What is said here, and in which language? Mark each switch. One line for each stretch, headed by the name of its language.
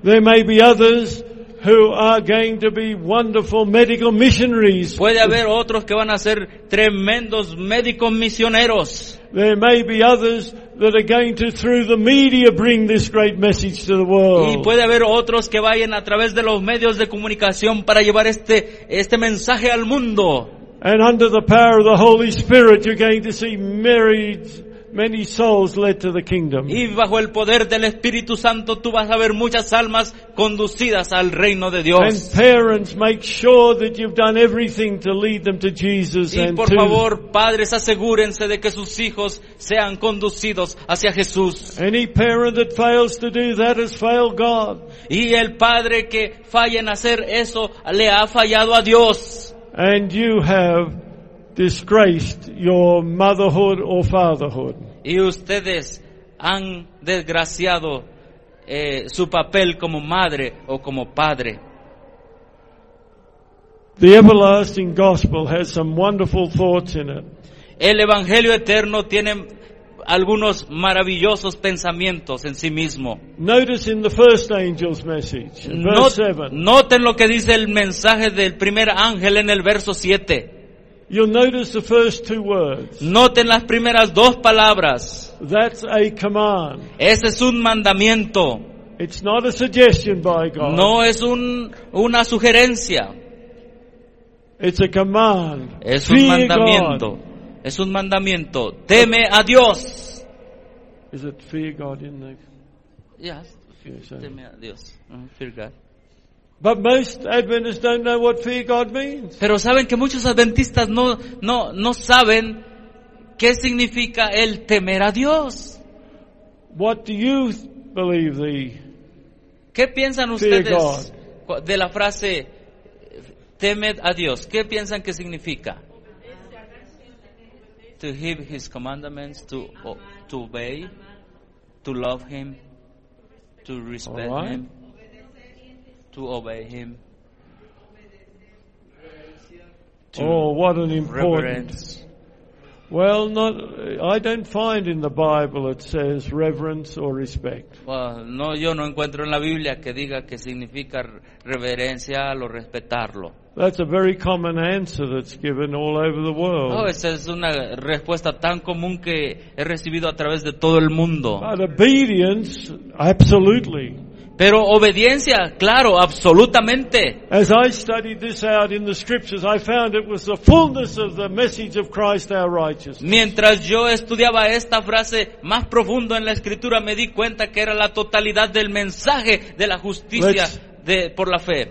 English: There may be others who are going to be wonderful medical missionaries.
Spanish: Puede haber otros que van a ser tremendos médicos misioneros.
English: There may be others that are going to, through the media, bring this great message to the world.
Spanish: Y puede haber otros que vayan a través de los medios de comunicación para llevar este mensaje al mundo.
English: And under the power of the Holy Spirit, you're going to see many souls led to the kingdom.
Spanish: Y bajo el poder del Espíritu Santo, tú vas a ver muchas almas conducidas al reino de Dios.
English: And parents, make sure that you've done everything to lead them to Jesus.
Spanish: Y por favor, padres, asegúrense de que sus hijos sean conducidos hacia Jesús.
English: Any parent that fails to do that has failed God.
Spanish: Y el padre que falle en hacer eso le ha fallado a Dios.
English: And you have disgraced your motherhood or fatherhood.
Spanish: Y ustedes han desgraciado su papel como madre o como padre.
English: The everlasting gospel has some wonderful thoughts in it.
Spanish: El evangelio eterno tiene algunos maravillosos pensamientos en sí mismo.
English: Notice in the first angel's message, verse 7.
Spanish: Noten lo que dice el mensaje del primer ángel en el verso 7.
English: You'll notice the first two words.
Spanish: Noten las primeras dos palabras.
English: That's a command.
Spanish: Ese es un mandamiento.
English: It's not a suggestion by God.
Spanish: No es una sugerencia.
English: It's a command.
Spanish: Es un mandamiento. Es un mandamiento. Teme a Dios.
English: Is it fear God in the? Yes.
Spanish: Teme a Dios.
English: Fear God. But most Adventists don't know what fear God means.
Spanish: Pero saben que muchos adventistas no saben qué significa el temer a Dios.
English: What do you believe the?
Spanish: ¿Qué piensan ustedes de la frase temed a Dios? ¿Qué piensan que significa?
English: To heed his commandments, to obey, to love him, to respect him, to obey him. Oh, what an important. Well, not. I don't find in the Bible it says reverence or respect.
Spanish: Well, no, yo no encuentro en la Biblia que diga que significa reverenciarlo, respetarlo.
English: That's a very common answer that's given all over the world.
Spanish: No, esa es una respuesta tan común que he recibido a través de todo el mundo.
English: But obedience, absolutely.
Spanish: Pero obediencia, claro, absolutamente.
English: As I studied this out in the scriptures, I found it was the fullness of the message of Christ our righteousness.
Spanish: Mientras yo estudiaba esta frase más profundo en la escritura, me di cuenta que era la totalidad del mensaje de la justicia de por la fe.